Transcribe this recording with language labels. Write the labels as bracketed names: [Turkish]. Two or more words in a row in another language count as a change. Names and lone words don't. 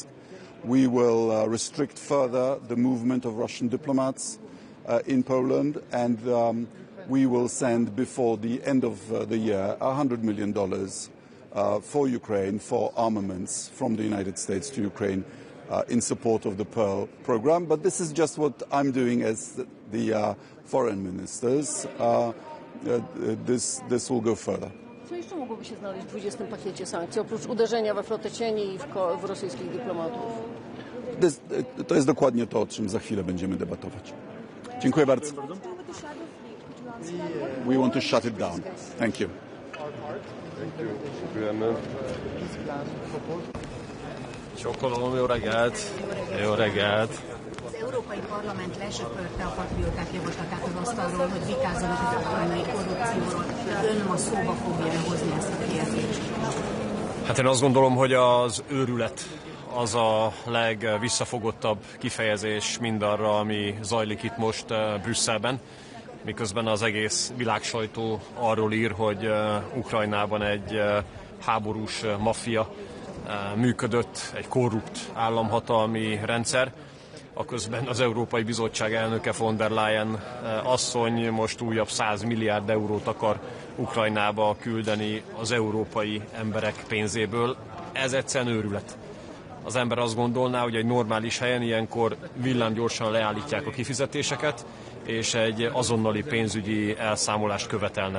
[English] We will restrict further the movement of Russian diplomats in Poland, and we will send before the end of the year $100 million for Ukraine, for armaments from the United States to Ukraine in support of the Pearl program. But this is just what I'm doing as the foreign ministers. This will go further. [Polish] Co jeszcze mogłoby się znaleźć w 20. pakiecie sankcji, oprócz uderzenia we flotę cieni i w rosyjskich dyplomatów? To jest dokładnie to, o czym za chwilę będziemy debatować. Dziękuję bardzo. [English] We want to shut it down. Thank you. [Hungarian] Csókolom, jó reggelt! Jó reggelt! Az Európai Parlament lesöpörte a patrióták javaslatát az asztalról, hogy vitázzanak az ukrajnai korrupcióról. Ön ma szóba fogja hozni ezt a kérdést? Hát én azt gondolom, hogy az őrület az a legvisszafogottabb kifejezés mindarra, ami zajlik itt most Brüsszelben, miközben az egész világsajtó arról ír, hogy Ukrajnában egy háborús maffia működött, egy korrupt államhatalmi rendszer. Aközben az Európai Bizottság elnöke von der Leyen asszony most újabb 100 milliárd eurót akar Ukrajnába küldeni az európai emberek pénzéből. Ez egyszerűen őrület. Az ember azt gondolná, hogy egy normális helyen ilyenkor villámgyorsan leállítják a kifizetéseket, és egy azonnali pénzügyi elszámolást követelnek.